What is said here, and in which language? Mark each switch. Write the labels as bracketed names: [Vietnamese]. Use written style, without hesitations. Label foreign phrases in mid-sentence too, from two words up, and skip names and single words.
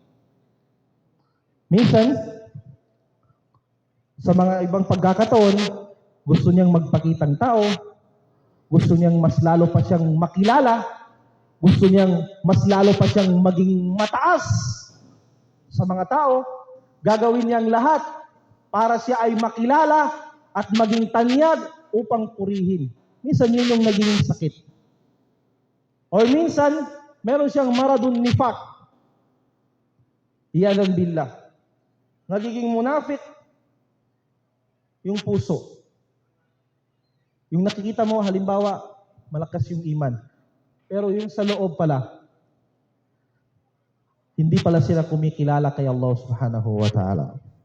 [Filipino] Minsan, sa mga ibang pagkakataon, gusto niyang magpakitang tao, gusto niyang mas lalo pa siyang makilala, gusto niyang mas lalo pa siyang maging mataas sa mga tao, gagawin niyang lahat para siya ay makilala at maging tanyag upang purihin. Minsan yun yung naging sakit. Or minsan, meron siyang [Arabic] مرض نفاق. عياذا بالله. [Filipino] Nagiging munafik yung puso. Yung nakikita mo, halimbawa, malakas yung iman. Pero yung sa loob pala, hindi pala sila kumikilala kay Allah [Arabic] سبحانه وتعالى.